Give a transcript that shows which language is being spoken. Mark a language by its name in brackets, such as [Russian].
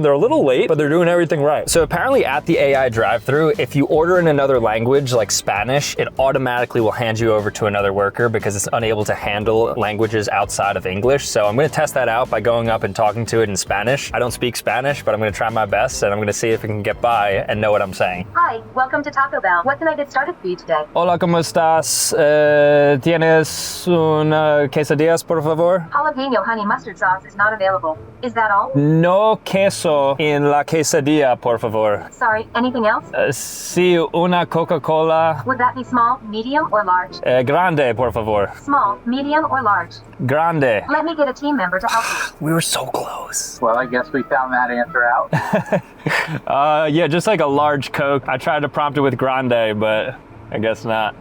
[English] They're a little late, but they're doing everything right. So apparently at the AI drive-thru, if you order in another language like Spanish, it automatically will hand you over to another worker because it's unable to handle languages outside of English. So I'm gonna test that out by going up and talking to it in Spanish. I don't speak Spanish, but I'm gonna try my best, and I'm gonna see if I can get by and know what I'm saying. Hi, welcome to Taco Bell. What can I get started for you today? [Spanish] Hola, ¿cómo estás? ¿Tienes una quesadillas, por favor? [English] Jalapeno honey mustard sauce is not available. Is that all? [Spanish] No queso en la quesadilla, por favor. [English] Sorry, anything else? [Spanish] Sí, una Coca-Cola [English] Would that be small, medium, or large? [Spanish] grande, por favor. [English] Small, medium, or large? [Spanish] Grande. [English] Let me get a team member to help you. We were so close. Well, I guess we found that answer out. Yeah, just like a large Coke. I tried to prompt it with grande, but I guess not.